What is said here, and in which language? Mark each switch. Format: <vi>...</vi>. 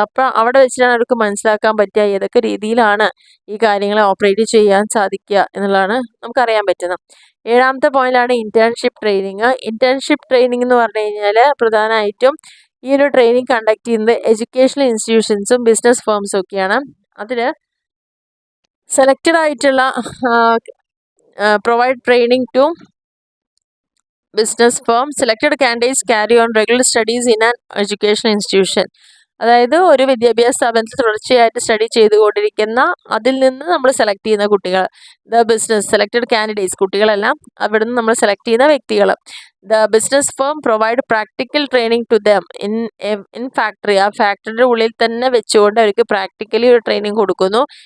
<ml>അപ്പോൾ അവിടെ വെച്ചിട്ടാണ് അവർക്ക് മനസ്സിലാക്കാൻ പറ്റുക ഏതൊക്കെ രീതിയിലാണ് ഈ കാര്യങ്ങളെ ഓപ്പറേറ്റ് ചെയ്യാൻ സാധിക്കുക എന്നുള്ളതാണ് നമുക്കറിയാൻ പറ്റുന്നത്. ഏഴാമത്തെ പോയിന്റാണ് ഇന്റേൺഷിപ്പ് ട്രെയിനിങ്. ഇന്റേൺഷിപ്പ് ട്രെയിനിങ് എന്ന് പറഞ്ഞു കഴിഞ്ഞാൽ പ്രധാനമായിട്ടും ഈ ഒരു ട്രെയിനിങ് കണ്ടക്ട് ചെയ്യുന്നത് എഡ്യൂക്കേഷണൽ ഇൻസ്റ്റിറ്റ്യൂഷൻസും ബിസിനസ് ഫേംസും ഒക്കെയാണ്. അതിൽ സെലക്റ്റഡ് ആയിട്ടുള്ള</ml> <en>provide training to business firms. Selected candidates carry on regular studies in an educational institution.</en> <ml>അതായത് ഒരു വിദ്യാഭ്യാസ സ്ഥാപനത്തിൽ തുടർച്ചയായിട്ട് സ്റ്റഡി ചെയ്തുകൊണ്ടിരിക്കുന്ന, അതിൽ നിന്ന് നമ്മൾ സെലക്ട് ചെയ്യുന്ന കുട്ടികൾ,</ml> <en>the business selected candidates,</en> <ml>കുട്ടികളെല്ലാം അവിടെ നിന്ന് നമ്മൾ സെലക്ട് ചെയ്യുന്ന വ്യക്തികൾ.</ml> <en>The business firm provide practical training to them in factory.</en> <ml>ആ ഫാക്ടറിയുടെ ഉള്ളിൽ തന്നെ വെച്ചുകൊണ്ട് അവർക്ക് പ്രാക്ടിക്കലി ഒരു ട്രെയിനിങ് കൊടുക്കുന്നു.</ml>